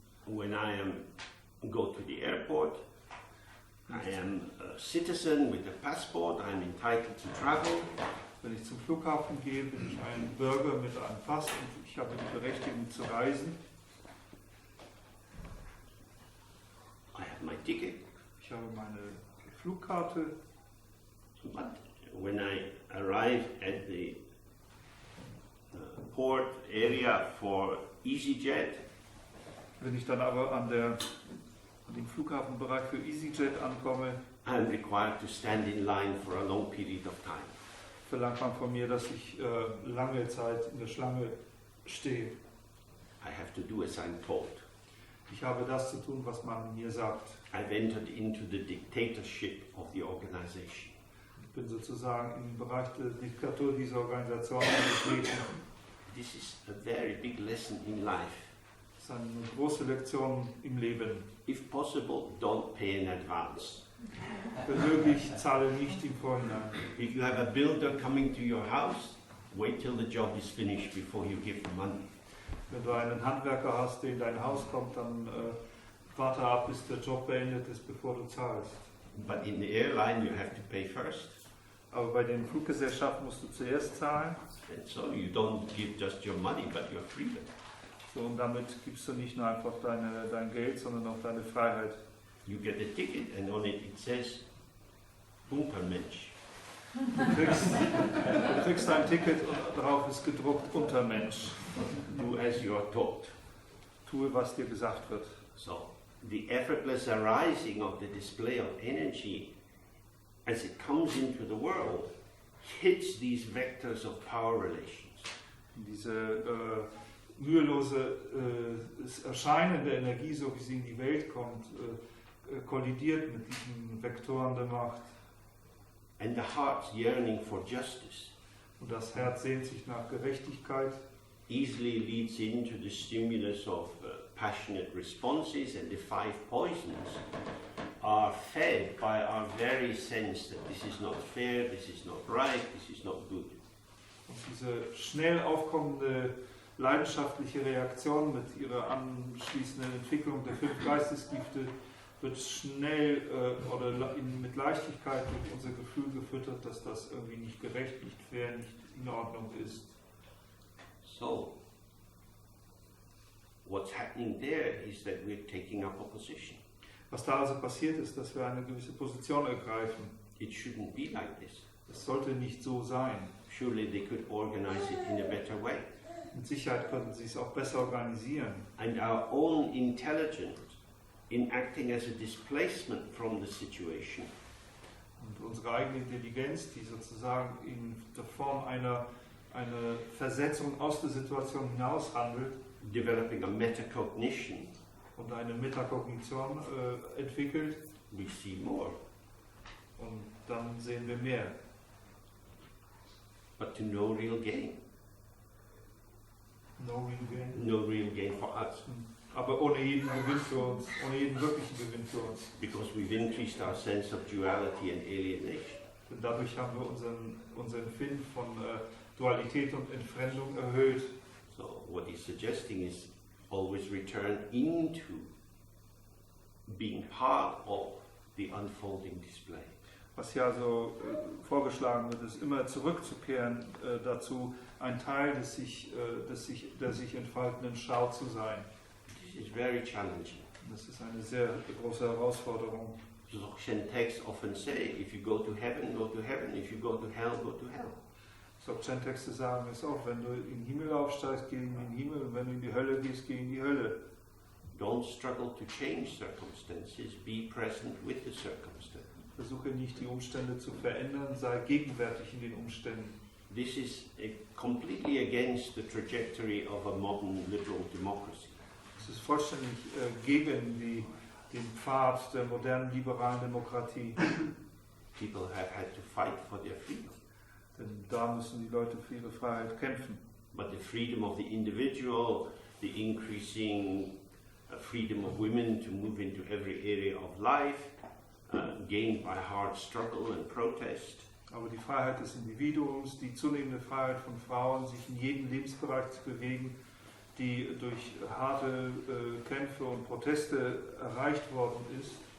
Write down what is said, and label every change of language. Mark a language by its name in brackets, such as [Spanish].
[English] When I go to the airport, I am a citizen with a passport, I'm entitled to travel. [German] Wenn ich zum Flughafen gehe, bin ich ein Bürger mit einem Pass und ich habe die Berechtigung zu reisen. [English] I have my ticket. [German] Ich habe meine Flugkarte. [English] But when I arrive at the port area for EasyJet, [German] Wenn ich dann aber an dem Flughafenbereich für EasyJet ankomme, [English] I'm required to stand in line for a long period of time. [German] verlangt man von mir, dass ich lange Zeit in der Schlange stehe. [English] I have to do as I'm told. [German] Ich habe das zu tun, was man mir sagt. [English] I've entered into the dictatorship of the organization. [German] Ich bin sozusagen im Bereich der Diktatur dieser Organisation angetreten. [English] This is a very big lesson in life. [German] Das ist eine große Lektion im Leben. [English] If possible, don't pay in advance. [German] Wenn möglich, zahle nicht im Vorhinein. [English] If you have a builder coming to your house, wait till the job is finished before you give the money. [German] Wenn du einen Handwerker hast, der in dein Haus kommt, dann warte ab, bis der Job beendet ist, bevor du zahlst. [English] But in the airline, you have to pay first. [German] Aber bei den Fluggesellschaften musst du zuerst zahlen. [English] And so you don't give just your money, but your freedom. [German] So, und damit gibst du nicht nur einfach dein Geld, sondern auch deine Freiheit. [English] You get a ticket and on it says, Untermensch. [German] Du kriegst ein Ticket und darauf ist gedruckt Untermensch. [English] Do as you are taught. [German] Tue, was dir gesagt wird. [English] So, the effortless arising of the display of energy as it comes into the world hits these vectors of power relations. [German] Diese mühelose Erscheinen der Energie, so wie sie in die Welt kommt, kollidiert mit diesen Vektoren der Macht. [English] And the heart's yearning for justice [German] Und das Herz sehnt sich nach Gerechtigkeit. [English] easily leads into the stimulus of passionate responses and the 5 poisons are fed by our very sense that this is not fair, this is not right, this is not good. [German] Und diese schnell aufkommende leidenschaftliche Reaktion mit ihrer anschließenden Entwicklung der 5 Geistesgifte wird schnell mit Leichtigkeit durch unser Gefühl gefüttert, dass das irgendwie nicht gerecht, nicht fair, nicht in Ordnung ist. [English] So, what's happening there is that we're taking up a position. [German] Was da also passiert ist, dass wir eine gewisse Position ergreifen. [English] It shouldn't be like this. [German] Es sollte nicht so sein. [English] Surely they could organize it in a better way. [German] Mit Sicherheit könnten sie es auch besser organisieren. [English] And our own intelligence in acting as a displacement from the situation. [German] Und unsere eigene Intelligenz, die sozusagen in der Form einer Versetzung aus der Situation hinaus handelt, [English] developing a metacognition, [German] und eine Metakognition entwickelt, [English] we see more. [German] Und dann sehen wir mehr. [English] But to no real gain. No real gain. No real gain for us. [German] Aber ohne jeden Gewinn für uns, ohne jeden wirklichen Gewinn für uns. [English] Because we've increased our sense of duality and alienation. [German] Denn dadurch haben wir unser Empfinden von Dualität und Entfremdung erhöht. [English] So what he's suggesting is always return into being part of the unfolding display. [German] Was hier also vorgeschlagen wird, ist immer zurückzukehren dazu, ein Teil der sich entfaltenden Schau zu sein. [English] This is very challenging. [German] Das ist eine sehr große Herausforderung. [English] Dzogchen texts often say, if you go to heaven, go to heaven. If you go to hell, go to hell. [German] Dzogchen-Texte sagen es auch, wenn du in den Himmel aufsteigst, geh in den Himmel, und wenn du in die Hölle gehst, geh in die Hölle. [English] Don't struggle to change circumstances, be present with the circumstances. [German] Versuche nicht, die Umstände zu verändern, sei gegenwärtig in den Umständen. [English] This is completely against the trajectory of a modern liberal democracy. [German] Es ist vollständig gegen den Pfad der modernen liberalen Demokratie. [English] People have had to fight for their freedom. [German] Denn da müssen die Leute für ihre Freiheit kämpfen. [English] But the freedom of the individual, the increasing freedom of women to move into every area of life, gained by hard struggle and protest. [German] Aber die Freiheit des Individuums, die zunehmende Freiheit von Frauen, sich in jedem Lebensbereich zu bewegen, die durch harte Kämpfe und Proteste erreicht worden ist.